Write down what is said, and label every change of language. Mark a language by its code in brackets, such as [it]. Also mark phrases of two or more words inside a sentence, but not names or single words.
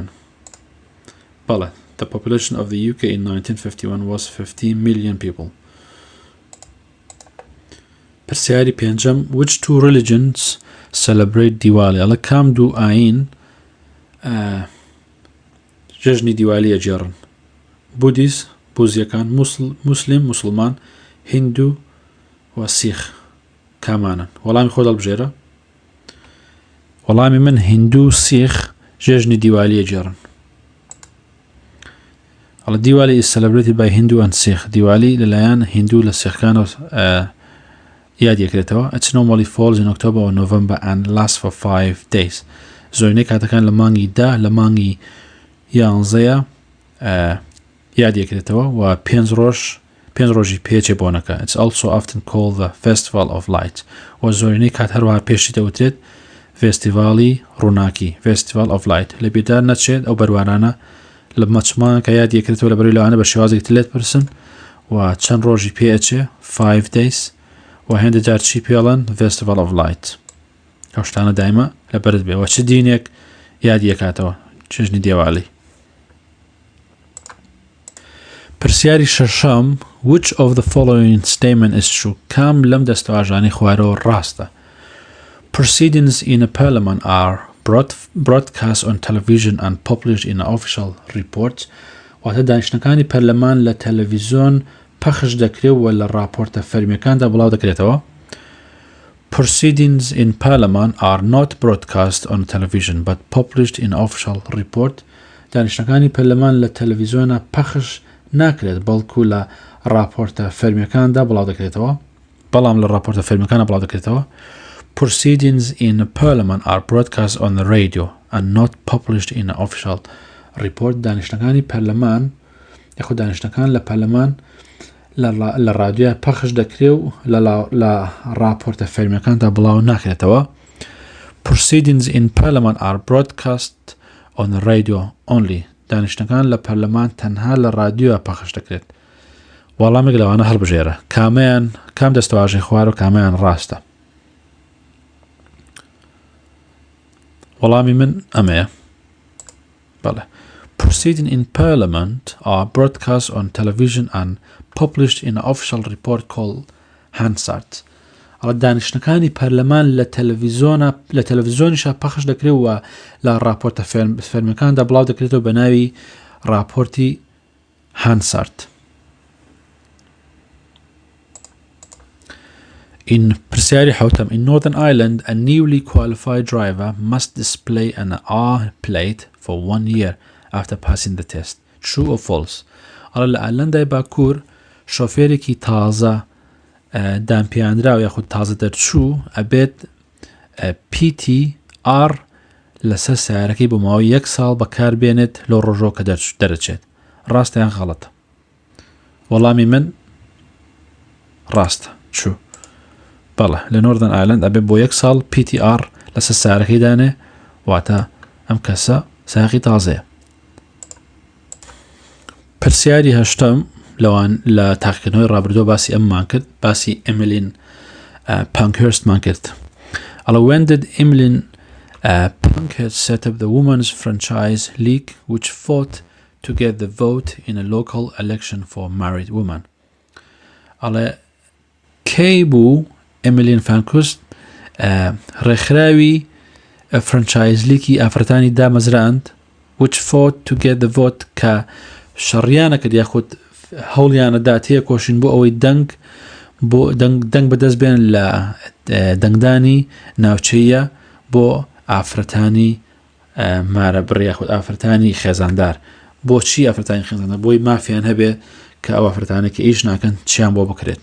[ckb] بەڵێ. [en] The population of the UK in 1951 was 50 million people. [ckb] پرسیاری پێنجەم. [en] Which two religions celebrate دیوالی؟ [ckb] ئەڵە کام دوو ئاین جەژنی دیوالی ئەجێڕن؟ بودیست بوزیەکان، مسلمان، هیندو و سیخ. کامانن؟ وەڵامی خۆت هەڵبژێرە. وەڵامی من هیندو، سیخ، ژێژنی دیوالیە جێڕن. [en] دیوالی is celebrated by Hindu and Sikh. [ckb] دیوالی لەلایەن هیندو لە سیخەکانەوە یادیەکرێتەوە. [en] It normally falls in October or November and lasts for 5 days. [ckb] زۆرینەی کاتەکان لە مانگی 10 لە مانگی 11 یادیەکرێتەوە و 5 ڕۆژی پێچێ بۆنەکە. [en] It's also often called the Festival of Light. [ckb] و زۆرینەی کات هەروەها پێشی دەوترێت فێستیڤاڵی ڕووناکی [en] Festival of Light. [ckb] لە بیردار نەچێت ئەو بەروانانە لە مەچمان کە یادیەکرێتەوە لە بەروی لەوانە بە شێوازێک تلێت پرسن و چەند ڕۆژی پێچێ [en] 5 days [ckb] و هێندە جار چی پێڵەن [en] Festival of Light. [ckb] ئەو شتانە دایمە لە بەرت بێ و چ دینێک یادیەکاتەوە چژنی دیوالی. پرسیاری شەشەم [en] Which of the following statement is true? [ckb] کام لەم دەستەواژانەی خوارەوە ڕاستە. [en] Proceedings in a parliament are broadcast on television and published in an official report. [ckb] واتە دانیشتەکانی پەرلەمان لە تەلەڤیزۆن پەخش دەکرێت و لە راپۆرتە فەرمیەکاندا بڵاو دەکرێتەوە. [en] Proceedings in parliament are not broadcast on television but published in official report. [ckb] دانیشتەکانی پەرلەمان لە تەلەڤیزۆنە پەخش ناکرێت بەڵکو لە راپۆرتە فەرمیەکاندا بڵاو دەکرێتەوە. بەڵام لە راپۆرتە فەرمیەکانە بڵاو دەکرێتەوە. [en] Proceedings in parliament are broadcast on the radio and not published in an official report. [ckb] دانیشتەکانی پەرلەمان یاخود دانیشتەکان لە پەرلەمان لە رادیۆ پەخش دەکرێت و لە راپۆرتە فەرمیەکاندا بڵاو ناکرێتەوە. [en] Proceedings in parliament are broadcast on the radio only. [ckb] دانیشتەکان لە پەرلەمان تەنها لە رادیۆ پەخش دەکرێت. وەڵامێک لەوانە هەڵبژێرە. کام دەستەواژەی خوار و کامیان ڕاستە. وەڵامی من ئەمەیە. بەڵێ. [en] Proceeding in parliament are broadcast on television and published in an official report called Hansard. [ckb] ئەڵە دانیشتەکانی پەرلەمان لە تەلەڤیزۆنیشە پەخش دەکرێت و لە راپۆرتە فەرمیەکاندا بڵاو دەکرێتەوە بە ناوی راپۆرتی هانسارد. [en] In [ckb] پرسیاری حوتم [en] In Northern Ireland, a newly qualified driver must display an R plate for 1 year after passing the test. True or false? [ckb] ئەڵە لە ئایرلەندای باکوور شۆفێرێکی تازە دامپیاندراو یاخود تازە دەرچوو ئەبێت PTR لەسەر سیارەکەی بۆ ماوەی 1 ساڵ بەکاربێنێت لە ڕۆژۆ کە دەرەچێت. ڕاستە یان غەڵەتە؟ وەڵامی من ڕاستە. چوو. بەڵێ لە نۆردن ئایرلەند ئەبێت بۆ 1 ساڵ PTR لەسەر سیارەکەی دانێ واتە ئەم کەسە سایەقی تازەیە. پرسیاری هەشتم لەوان لە تاقیکردنەوەی ڕابردووە باسی ئەممان کرد باسی ئێمیلین پانکهرستمان کرد. [en] ئەڵە When did Emmeline Pankhurst set up the Women's Franchise League which fought to get the vote in a local election for married women? [ckb] ئەڵێ کەی بوو ئێمیلین پانکهرست ڕێکخراوی فرانچایز لیگی ئافرەتانی دامەزراند [en] which fought to get the vote [ckb] کە شەڕیانە کرد یاخود هەوڵیانەدا تێکۆشین بۆ ئەوەی دەنگ بەدەست بێن لە دەنگدانی ناوچەیە بۆ ئافرەتانی مارە بڕ یاخود ئافرەتانی خێزاندار. بۆچی ئافرەتانی خێزاندار؟ بۆی مافیان هەبێ کە ئەو ئافرەتانێک کە ئیش ناکەن چیان بۆ بکرێت.